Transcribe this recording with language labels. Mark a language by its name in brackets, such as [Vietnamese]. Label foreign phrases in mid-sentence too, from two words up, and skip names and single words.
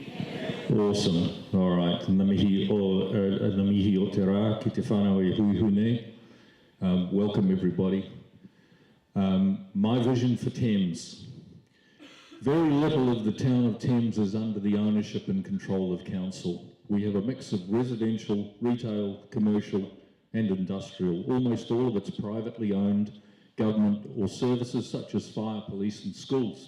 [English] Awesome. All right. [Māori] Ngā mihi o te rā ki te whanau e huihune. [English] Welcome everybody. My vision for Thames. Very little of the town of Thames is under the ownership and control of council. We have a mix of residential, retail, commercial and industrial. Almost all of it's privately owned, government or services such as fire, police and schools.